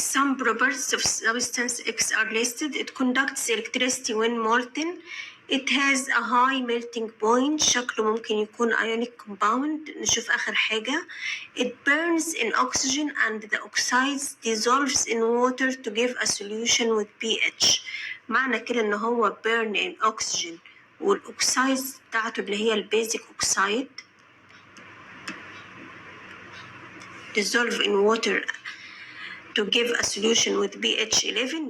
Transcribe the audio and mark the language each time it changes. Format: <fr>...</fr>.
<en>Some properties of substance X are listed. It conducts electricity when molten. It has a high melting point.</en> <ar>شكله ممكن يكون ionic compound. نشوف آخر حاجة.</ar> <en>It burns in oxygen and the oxides dissolves in water to give a solution with pH.</en> <ar>معنى كده إن هو</ar> <en>burn in oxygen</en> <ar>والoxides بتاعته اللي هي البيزك oxide</ar> <en>dissolve in water to give a solution with pH 11.</en>